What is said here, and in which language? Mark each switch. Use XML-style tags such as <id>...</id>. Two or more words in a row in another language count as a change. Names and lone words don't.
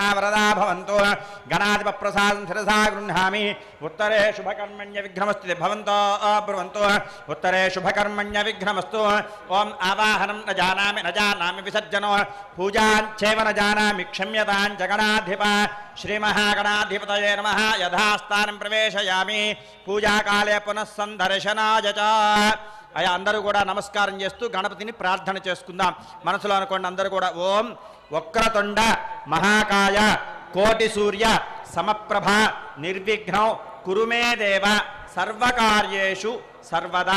<sa>वरदा भवन्तु गणाधिपप्रसादं शिरसा गृह्णामि उत्तरे शुभकर्मण्य विघ्नमस्तु भवन्तो ब्रुवन्तु उत्तरे शुभकर्मण्य विघ्नमस्तु ओम आवाहनं न जानामि विसर्जनो पूजाञ्चैव न जानामि क्षम्यतां जगणाधिप श्रीमहागणाधिपतये नमः यथास्थानं प्रवेशयामि पूजाकाले पुनः संदर्शनाय च</sa> <te>అయ్యా అందరూ కూడా నమస్కారం చేస్తూ గణపతిని ప్రార్థన చేసుకుందాం. మనసులో అనుకోండి అందరూ కూడా</te> <sa>ఓం వక్రతుండ మహాకాయ కోటి సూర్య సమప్రభ నిర్విఘ్నం కురుమే దేవ సర్వకార్యేషు సర్వదా.</sa>